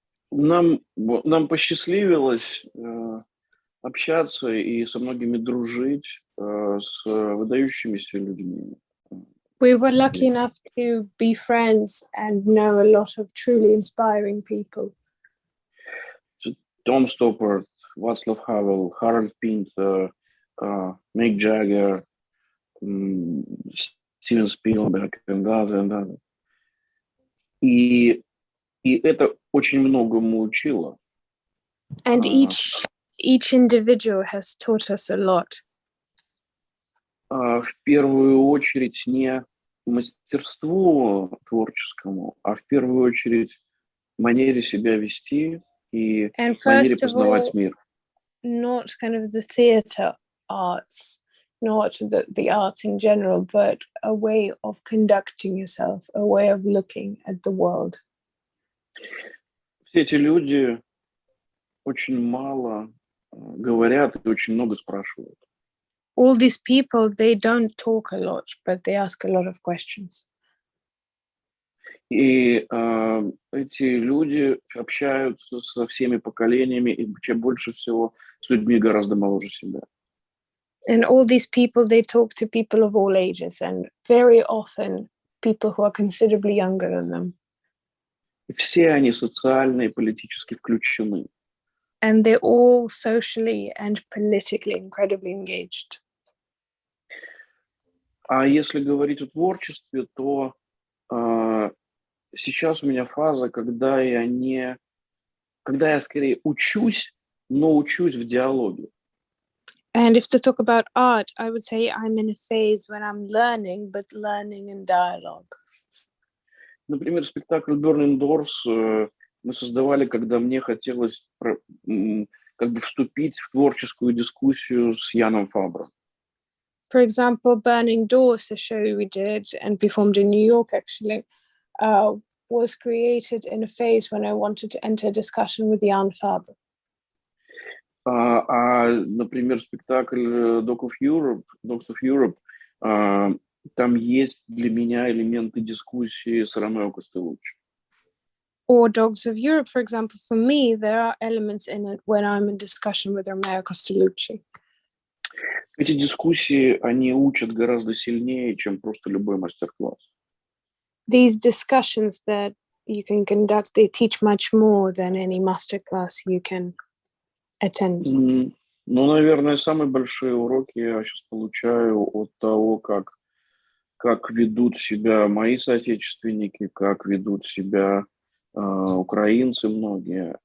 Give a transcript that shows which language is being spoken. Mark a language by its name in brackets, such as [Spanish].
[Russian] Нам посчастливилось общаться и со многими дружить с выдающимися людьми. [English] We were lucky enough to be friends and know a lot of truly inspiring people. Tom Stoppard, Václav Havel, Harold Pinter, Mick Jagger, Steven Spielberg and others. [Russian] И это очень многому учило. [English] And each individual has taught us a lot. [Russian] В первую очередь не мастерству творческому, а в первую очередь манере себя вести и манере познавать мир. [English] Not kind of the theatre arts, not the arts in general, but a way of conducting yourself, a way of looking at the world. [Russian] Все эти люди очень мало говорят и очень много спрашивают. [English] All these people, they don't talk a lot, but they ask a lot of questions. [Russian] И эти люди общаются со всеми поколениями и больше всего с людьми гораздо моложе себя. [English] And all these people, they talk to people of all ages, and very often people who are considerably younger than them. [Russian] И все они социально и политически включены. [English] And they're all socially and politically incredibly engaged. [Russian] А если говорить о творчестве, то сейчас у меня фаза, когда я скорее учусь, но учусь в диалоге. [English] And if to talk about art, I would say I'm in a phase when I'm learning, but learning in dialogue. [Russian] Например, спектакль Burning Doors мы создавали, когда мне хотелось как бы вступить в творческую дискуссию с Яном Фабром. [English] For example, Burning Doors, a show we did and performed in New York actually, was created in a phase when I wanted to enter a discussion with Jan Faber. [Russian] Например, спектакль Dogs of Europe, там есть для меня элементы дискуссии с Ромео Костелуччи. [English] Or Dogs of Europe, for example, for me, there are elements in it when I'm in discussion with Romeo Costellucci. [Russian] Эти дискуссии, они учат гораздо сильнее, чем просто любой мастер-класс. [English] These discussions that you can conduct, they teach much more than any masterclass you can attend. [Russian] Ну, наверное, самые большие уроки я сейчас получаю от того, как ведут себя мои соотечественники, как ведут себя украинцы многие.